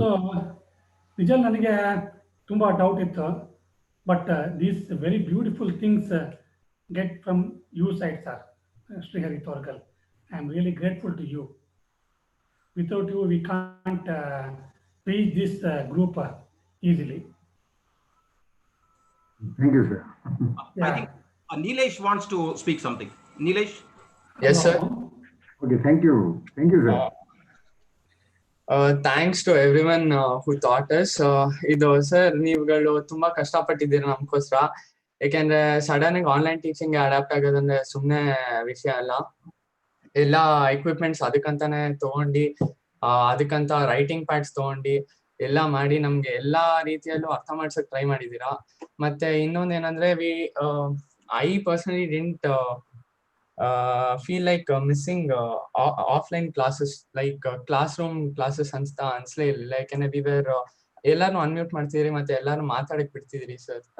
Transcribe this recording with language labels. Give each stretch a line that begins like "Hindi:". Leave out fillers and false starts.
English: So,
Kannada: ನಿಜ ನನಗೆ ತುಂಬ ಡೌಟ್ ಇತ್ತು
English: But these very beautiful things get from you side, sir, Srihari Torgal. I am really grateful to you. Without you, we can't reach this group easily. Thank you, sir. I think Nilesh wants to speak something. Nilesh? Yes, sir. Okay, thank you. Thank you, sir. Thanks to everyone who taught us.
Kannada: ಇದು sir ನೀವುಗಳು ತುಂಬಾ ಕಷ್ಟಪಟ್ಟಿದ್ದೀರಿ ನಮ್ಗೋಸ್ಕರ. ಯಾಕೆಂದ್ರೆ sudden ಆಗಿ online teaching adapt ಆಗೋದಂದ್ರೆ ಸುಮ್ಮನೆ ವಿಷಯ ಅಲ್ಲ. ಎಲ್ಲ equipments ಅದಕ್ಕಂತಾನೆ ತಗೊಂಡು ಅದಕ್ಕಂತ ರೈಟಿಂಗ್ ಪ್ಯಾಡ್ಸ್ ತಗೊಂಡು ಎಲ್ಲ ಮಾಡಿ ನಮ್ಗೆ ಎಲ್ಲಾ ರೀತಿಯಲ್ಲೂ ಅರ್ಥ ಮಾಡ್ಸಕ್ ಟ್ರೈ ಮಾಡಿದೀರಾ. ಮತ್ತೆ ಇನ್ನೊಂದೇನಂದ್ರೆ
English: I personally didn't feel like missing offline classes, like classroom classes
Kannada: ಅನ್ಸ್ಲೇ ಇಲ್ಲ. ಯಾಕಂದ್ರೆ
English: we were
Kannada: ಎಲ್ಲಾರು ಅನ್ಮ್ಯೂಟ್ ಮಾಡ್ತಿದ್ರಿ ಮತ್ತೆ ಎಲ್ಲಾರು ಮಾತಾಡಕ್ ಬಿಡ್ತಿದ್ರಿ ಸರ್.